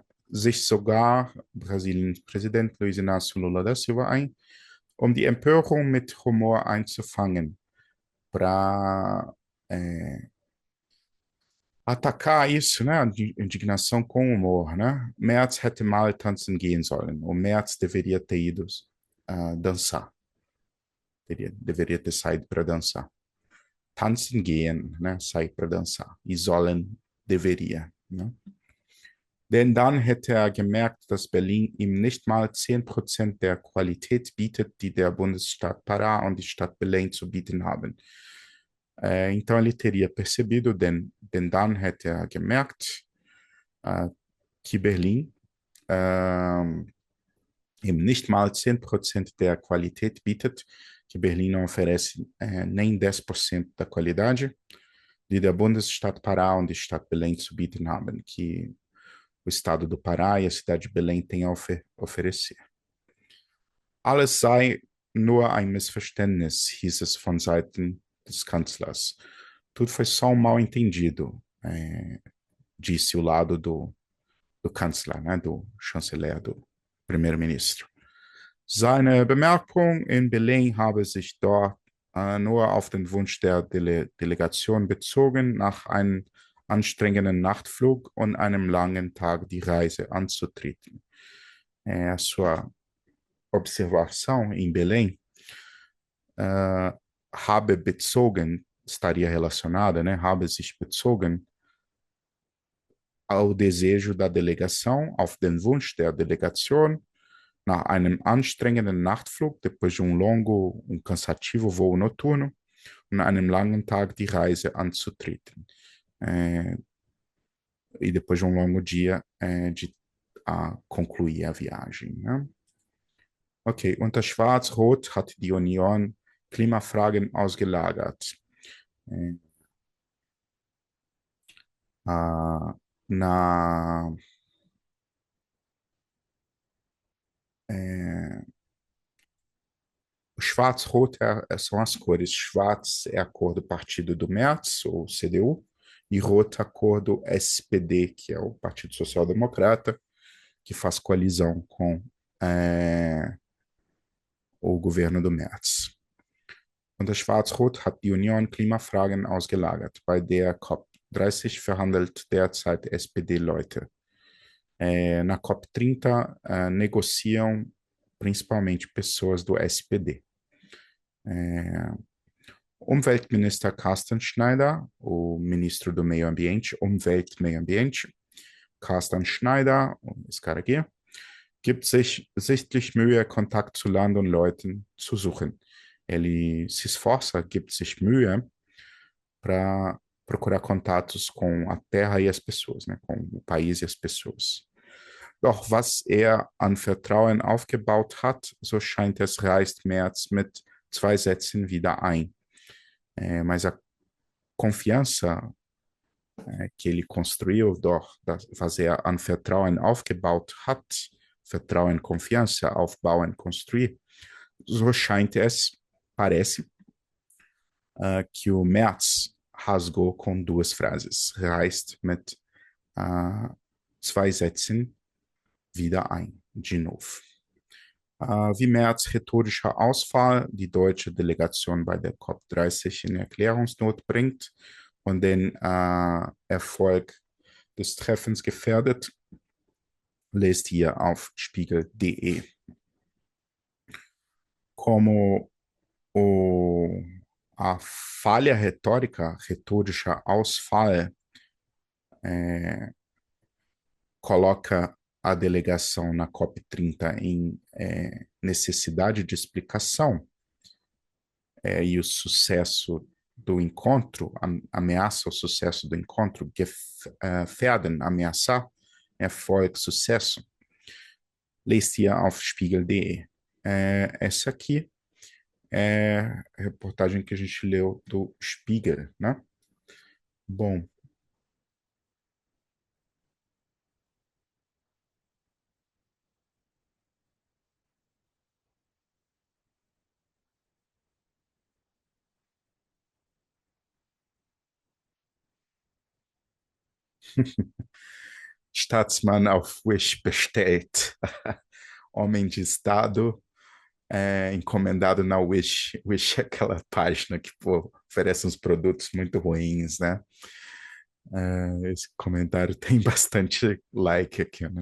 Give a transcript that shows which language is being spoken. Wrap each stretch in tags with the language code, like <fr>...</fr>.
<de>Sich sogar Brasiliens Präsident Luiz Inácio Lula da Silva ein, um die Empörung mit Humor einzufangen,</de> <pt>para atacar isso, né? A indignação com humor, né?</pt> <de>Merz hätte mal tanzen gehen sollen.</de> <pt>O Merz deveria ter ido dançar. Deveria ter saído para dançar.</pt> <de>Tanzen gehen,</de> <pt>né? Sair para dançar. E sollen deveria, né?</pt> <de>Denn dann hätte er gemerkt, dass Berlin ihm nicht mal 10% der Qualität bietet, die der Bundesstaat Pará und die Stadt Belém zu bieten haben.</de> <pt>Então ele teria percebido,</pt> <de>denn dann hätte er gemerkt,</de> <pt>que Berlim</pt> <de>ihm nicht mal 10% der Qualität bietet,</de> <pt>que Berlim não oferece nem 10% da qualidade,</pt> <de>die der Bundesstaat Pará und die Stadt Belém zu bieten haben,</de> <pt>que o estado do Pará e a cidade de Belém têm a oferecer.</pt> <de>Alles sei nur ein Missverständnis, hieß es von Seiten des Kanzlers.</de> <pt>Tudo foi só um mal-entendido, disse o lado do Kanzler, né, do chanceler, do primeiro-ministro.</pt> <de>Seine Bemerkung in Belém habe sich dort nur auf den Wunsch der Delegation bezogen, nach einem anstrengenden Nachtflug und einem langen Tag die Reise anzutreten.</de> <pt>A sua observação em Belém</pt> <de>habe bezogen,</de> <pt>estaria relacionada, né?</pt> <de>Habe sich bezogen</de> <pt>ao desejo da delegação,</pt> <de>auf den Wunsch der Delegation, nach einem anstrengenden Nachtflug,</de> <pt>depois de cansativo voo noturno,</pt> <de>und einem langen Tag die Reise anzutreten.</de> <pt>E depois de longo dia de concluir a viagem. Né? Okay,</pt> <de>unter Schwarz-Rot hat die Union Klimafragen ausgelagert.</de> <pt>Ah, na é, Schwarz-Rot são as cores. Schwarz é a cor do partido do Merz, ou CDU, e Rot a cor do SPD, que é o Partido Social Democrata, que faz coalizão com é, o governo do Merz.</pt> <de>Unter Schwarz-Rot hat die Union Klimafragen ausgelagert. Bei der COP30 verhandelt derzeit SPD-Leute.</de> <pt>Na COP30 negociam principalmente pessoas do SPD.</pt> <de>Umweltminister Carsten Schneider,</de> <pt>o ministro do Meio Ambiente, Meio Ambiente, Carsten Schneider, esse cara aqui,</pt> <de>gibt sich sichtlich Mühe, Kontakt zu Land und Leuten zu suchen.</de> <pt>Ele se esforça,</pt> <de>gibt sich Mühe</de> <pt>para procurar contatos com a terra e as pessoas, né, com o país e as pessoas.</pt> <de>Doch was er an Vertrauen aufgebaut hat, so scheint es, reißt Merz mit 2 Sätzen wieder ein.</de> <pt>Mas a confiança que ele construiu,</pt> <de>doch was er an Vertrauen aufgebaut hat,</de> <pt>Vertrauen, Confiança, aufbauen, construir,</pt> <de>so scheint es,</de> <pt>parece, que o Merz rasgou com 2 Frases.</pt> <de>Reißt mit 2 Sätzen wieder ein,</de> <pt>de novo.</pt> <de>Wie Merz rhetorischer Ausfall die deutsche Delegation bei der COP30 in Erklärungsnot bringt und den Erfolg des Treffens gefährdet, lest hier auf spiegel.de.</de> <pt>Como a falha retórica,</pt> <de>retorischer Ausfall,</de> <pt>coloca a delegação na COP30 em necessidade de explicação, e o sucesso do encontro ameaça o sucesso do encontro, gefährden, ameaçar, Erfolg, sucesso.</pt> <de>Lest hier auf spiegel.de.</de> <pt>Essa aqui é a reportagem que a gente leu do Spiegel, né? Bom,</pt> <de>Staatsmann auf Wish bestellt.</de> <pt>Homem de Estado encomendado na Wish. Wish é aquela página que pô, oferece uns produtos muito ruins, né? Esse comentário tem bastante like aqui, né?</pt>